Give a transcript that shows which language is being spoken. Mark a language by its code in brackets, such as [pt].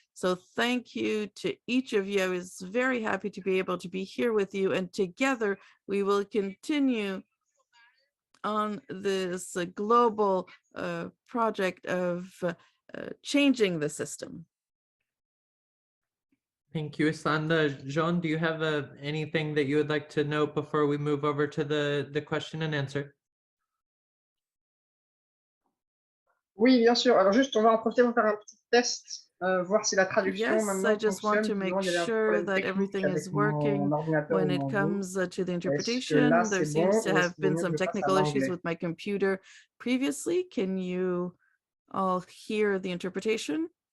[en] So thank you to each of you. I was very happy to be able to be here with you, and together we will continue on this global project of changing the system. Thank you, Islanda. Jean, do you have anything that you would like to note before we move over to the question and answer? [fr] Oui, bien sûr. Alors juste, on va en profiter pour faire un petit test, voir si la traduction maintenant [en] I just want to make sure that everything is working when it comes to the interpretation. There seems to have been some technical issues with my computer previously. Can you all hear the interpretation?